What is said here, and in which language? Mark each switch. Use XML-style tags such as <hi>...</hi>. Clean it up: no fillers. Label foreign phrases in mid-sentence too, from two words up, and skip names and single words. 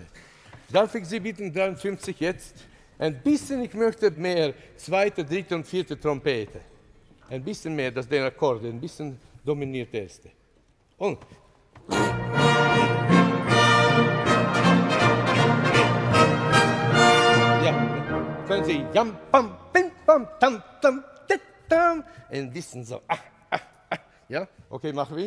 <de>Darf ich Sie bitten, 53 jetzt? Ein bisschen, ich möchte mehr zweite, dritte und vierte Trompete. Ein bisschen mehr, das den Akkord, ein bisschen dominiert erste. Und. Ja, können Sie jam, pam, pim, pam, tam, tam, tam. Ein bisschen so. Ja, okay, machen wir.</de>